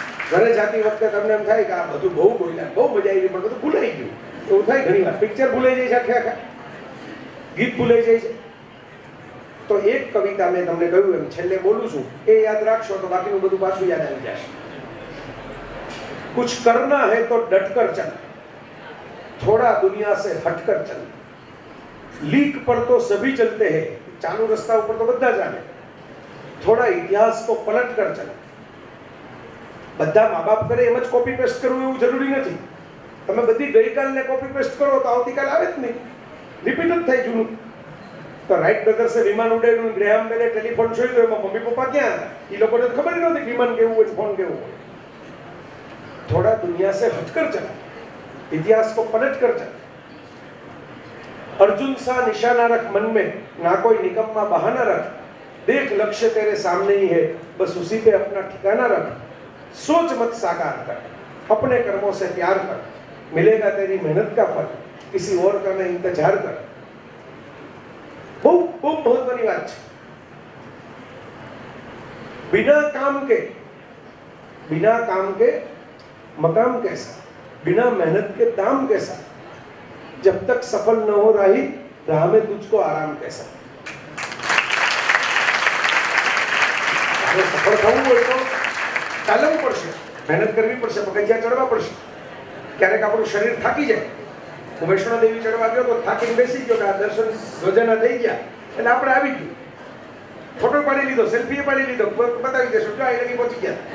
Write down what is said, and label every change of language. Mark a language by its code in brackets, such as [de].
[gu] ઘરે જાતી વખતે તમને એમ થાય કે આ બધું બહુ બોલ્યા, બહુ મજા આવી, પણ બધું ભૂલાઈ ગયું. એવું થાય ઘણી વાર. પિક્ચર ભૂલાઈ જાય છે, આખે આખા ગીત ભૂલાઈ જાય છે. તો એક કવિતા મેં તમને કહ્યું એમ છેલ્લે બોલું છું, એ યાદ રાખશો તો બાકીનું બધું પાછું યાદ આવી જશે. [hi] कुछ करना है तो डटकर चल, थोड़ा दुनिया से हटकर चल, लीक पर तो सभी चलते हैं, [gu] चालू रस्ता ऊपर तो બધા ચાલે, થોડા [hi] ઇતિહાસ को पलट कर चल. [gu] બધા મા બાપ કરે એમ જ કોપી પેસ્ટ કરવું એવું જરૂરી નથી. તમે બધી ગઈકાલને કોપી પેસ્ટ કરો તો આવતીકાલ આવે જ નહીં, રિપીટ જ થાય જૂનું. તો રાઈટ બ્રધર્સે વિમાન ઉડાડ્યું, ગ્રેહામ બેલે ટેલિફોન જોયું, તો એમાં મમ્મી પપ્પા ક્યાં હતા? એ લોકોને ખબર નહોતી વિમાન કેવું હોય, ફોન કેવું હોય. [hi] थोड़ा दुनिया से हटकर चला, इतिहास को पलट कर चला. अर्जुन सा निशाना रख मन में, ना कोई निकम्मा बहाना रख, देख लक्ष्य तेरे सामने ही है, बस उसी पे अपना ठिकाना रख. सोच मत साकार कर, अपने कर्मों से प्यार कर, मिलेगा तेरी मेहनत का फल, किसी और का नहीं इंतजार कर. [gu] બહુ બહુ મહત્વની વાત છે. [hi] बिना काम के मकाम कैसा, बिना मेहनत के दाम कैसा, जब तक सफल न हो राही राह में तुझको आराम कैसा. [gu] सफल થવું હોય તો ચાલવું પડશે, મહેનત કરવી પડશે, પગથિયા ચડવા પડશે. ક્યારેક આપણું શરીર થાકી જાય. હું વૈષ્ણોદેવી ચડવા ગયો તો થાકીને બેસી ગયો કે આ દર્શન રોજાના થઈ ગયા એટલે આપણે આવી ગયું, ફોટો પાડી લીધો, સેલ્ફી પાડી લીધો, બતાવી દેશું જો અહીં લગી પહોંચી ગયા.